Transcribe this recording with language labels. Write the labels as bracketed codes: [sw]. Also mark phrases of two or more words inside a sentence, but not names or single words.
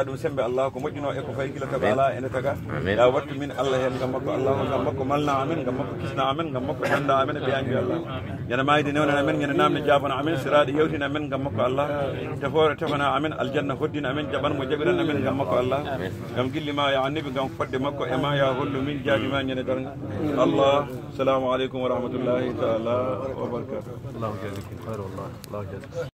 [ff] ɗum sembe Allah ko moƴƴino e ko fayi gila tago ala ene taga ya wattu min Allah hen gam makko Allahu gam makko malna amen gam makko kisna amen gam makko handa amen e ɓeyanju Allah ñana mayde newnen amen ñana namde jabana amen siraɗe yewtina amen gam makko Allah tefore tefana amen aljanna hoddina amen jaɓanmo jaɓiran amen gam makko Allah gam guillima ya annabi gam fodde makko e ma ya hollu min jaabima ñane darga Allah [ar] سلام عليكم ورحمة الله تعالى وبركاته. الله يجزيك خير والله الله يجزيك.